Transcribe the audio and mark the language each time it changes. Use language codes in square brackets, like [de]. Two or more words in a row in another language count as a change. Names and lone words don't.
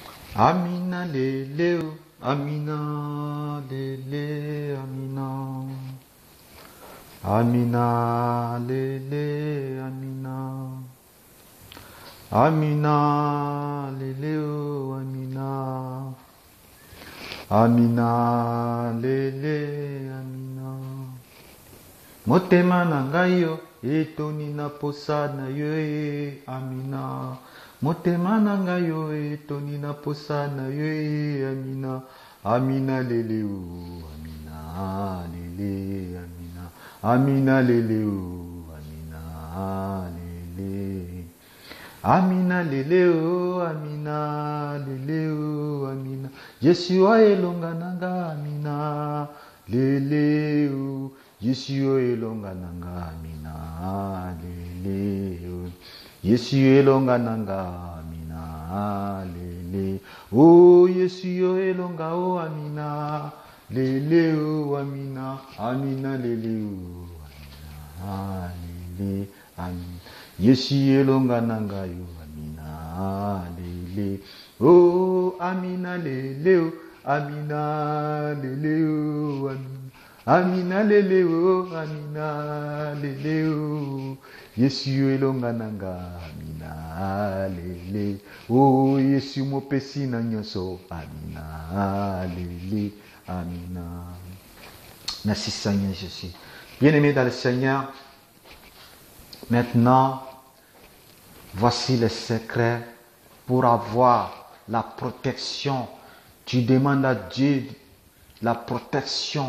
[ln] Amina lele, Amina lele, Amina. Amina lele, Amina. Amina lele, Amina. Amina lele, Amina. Motema na ngai yo etoni na posa na yo Amina. Motema na ngai yo etoni na posa na yo Amina. Amina lele o Amina lele Amina. Amina lele o Amina lele. Amina lele o Amina lele o Amina. Yeshua elonga nanga Amina lele o. Yeshua elonga nanga Amina lele o. Yeshua elonga nanga Amina lele. Oh Yeshua elonga o Amina lele o Amina. Amina lele o Amina lele Amina. Yeshua elonga nanga yo Amina lele. Oh Amina lele o Amina lele o Amina. Amina lele o Amina lele o. Yesu elonga nanga Amina lele. Oh Yesu mopesi na nyonso Amina lele. Amina. [fr] Merci Seigneur Jésus. Bien-aimés dans le Seigneur, maintenant, voici les secrets pour avoir la protection. Tu demandes à Dieu la protection.